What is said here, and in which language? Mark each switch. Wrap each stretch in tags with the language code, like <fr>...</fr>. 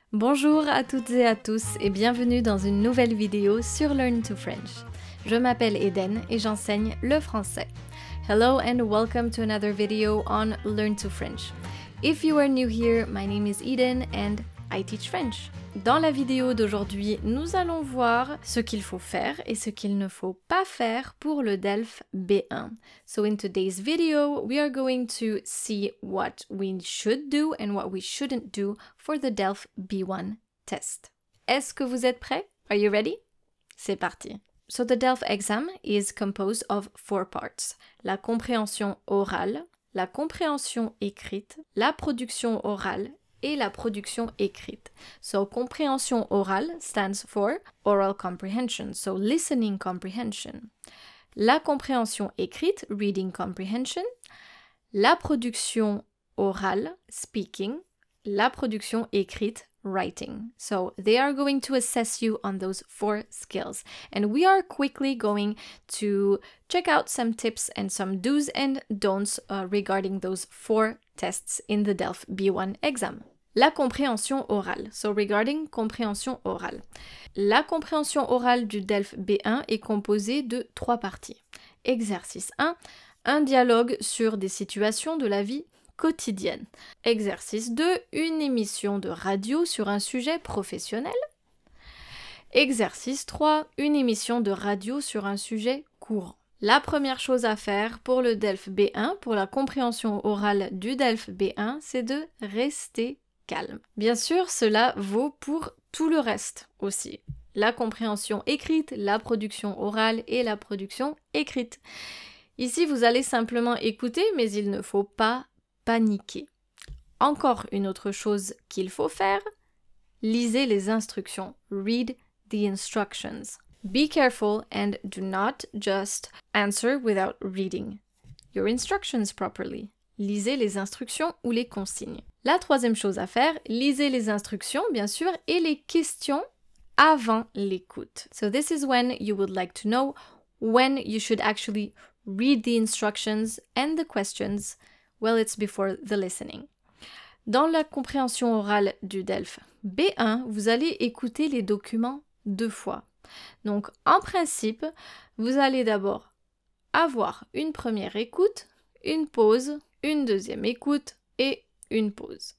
<fr>Bonjour à toutes et à tous et bienvenue dans une nouvelle vidéo sur Learn to French. Je m'appelle Eden et j'enseigne le français.</fr> <en>Hello and welcome to another video on Learn to French. If you are new here, my name is Eden and I teach French.</en> <fr>Dans la vidéo d'aujourd'hui, nous allons voir ce qu'il faut faire et ce qu'il ne faut pas faire pour le DELF B1.</fr> <en>So in today's video, we are going to see what we should do and what we shouldn't do for the DELF B1 test.</en> <fr>Est-ce que vous êtes prêts?</fr> <en>Are you ready?</en> <fr>C'est parti.</fr> <en>So the DELF exam is composed of 4 parts.</en> <fr>La compréhension orale, la compréhension écrite, la production orale et la production écrite.</fr> <en>So compréhension orale stands for oral comprehension, so listening comprehension.</en> <fr>La compréhension écrite,</fr> <en>reading comprehension.</en> <fr>La production orale, speaking. La production écrite, writing.</fr> <en>So they are going to assess you on those 4 skills. And we are quickly going to check out some tips and some do's and don'ts regarding those 4 tests in the DELF B1 exam.</en> <fr>La compréhension orale.</fr> <en>So regarding</en> <fr>compréhension orale. La compréhension orale du DELF B1 est composée de 3 parties. Exercice 1, un dialogue sur des situations de la vie quotidienne. Exercice 2, une émission de radio sur un sujet professionnel. Exercice 3, une émission de radio sur un sujet courant. La première chose à faire pour le DELF B1, pour la compréhension orale du DELF B1, c'est de rester calme. Bien sûr, cela vaut pour tout le reste aussi. La compréhension écrite, la production orale et la production écrite. Ici, vous allez simplement écouter, mais il ne faut pas paniquer. Encore une autre chose qu'il faut faire, lisez les instructions.</fr> <en>Read the instructions. Be careful and do not just answer without reading your instructions properly.</en> <fr>Lisez les instructions ou les consignes. La troisième chose à faire, lisez les instructions, bien sûr, et les questions avant l'écoute.</fr> <en>So this is when you would like to know when you should actually read the instructions and the questions. Well, it's before the listening.</en> <fr>Dans la compréhension orale du DELF B1, vous allez écouter les documents 2 fois. Donc, en principe, vous allez d'abord avoir une première écoute, une pause, une deuxième écoute et une pause.</fr>